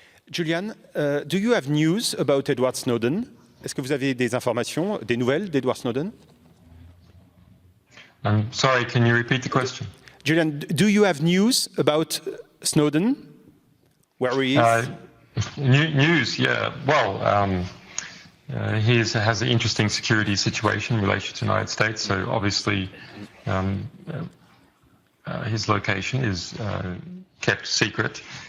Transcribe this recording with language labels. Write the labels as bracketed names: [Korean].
[English] Julian, do you have news about Edward Snowden? [French] Est-ce que vous avez des informations, des nouvelles d'Edward Snowden? [English] I'm sorry, can you repeat the question? Julian, do you have news about Snowden, where he is? News, yeah. Well, he has an interesting security situation in relation to the United States. So obviously, his location is kept secret.